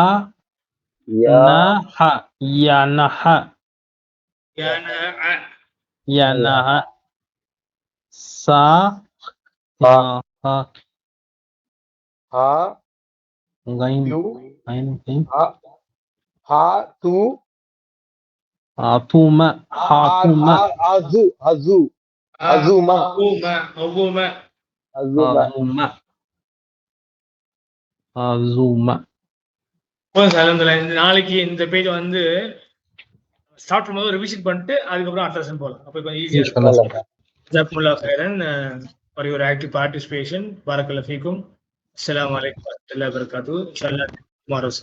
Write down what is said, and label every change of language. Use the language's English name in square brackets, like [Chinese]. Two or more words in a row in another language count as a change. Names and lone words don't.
[Tamil] Ya. நஹ யனஹ யான யனஹ சா Ha. ஹா Ha. கைன் You. கைன் கைன் Ha. Ha. Tu. ஆதும ஹாதும Azu. Azu. Azuma. அவும Azuma. ஆதும ஆதும. போதும் சார். இந்த நாளைக்கு இந்த பேஜ் வந்து ஸ்டார்ட் பண்ணும்போது ரிவிஷன் பண்ணிட்டு அதுக்கப்புறம் அடுத்த லெசன் போகலாம். அப்போ கொஞ்சம் ஈஸியா இருக்கும். [Arabic] إن شاء الله [Tamil] சார். [Arabic] جزاكم الله خيرا [English] for your active participation. [Arabic] بارك الله فيكم. السلام عليكم ورحمة الله وبركاته. [English] Inshallah tomorrow, sir.